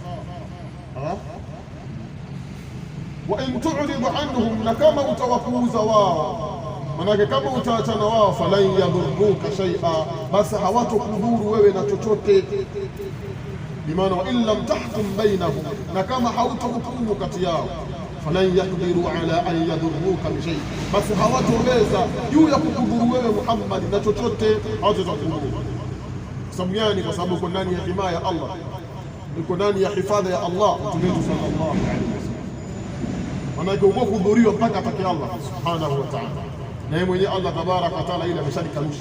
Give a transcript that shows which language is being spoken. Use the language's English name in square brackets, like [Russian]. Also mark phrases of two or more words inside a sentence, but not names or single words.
[Arabic] وإن تعرض عنهم, [Swahili] na kama utawapuuza wao, manake kama utaachana wao, [Arabic] فلن يضرك شيئا, [Swahili] basi hawatokudhuru wewe na chochote. Bimaana [Arabic] وإن لم تحكم بينهم, [Swahili] na kama hautahukumu kati yao, [Arabic] فلن يقدر على أن يضرك بشيء, [Swahili] basi hawatoweza juu ya kukudhuru wewe Muhammad na chochote, hawatokudhuru. Sababu gani? Kwa sababu uko ndani ya himaya ya Allah, uko ndani ya hifadha ya Allah. Mtume [Arabic] صلى الله عليه وسلم [Swahili] manake uko kudhuriwa mpaka atake Allah [Arabic] سبحانه وتعالى, [Swahili] na yeye mwenyewe Allah [Arabic] تبارك وتعالى [Swahili] ile ameshalikanusha.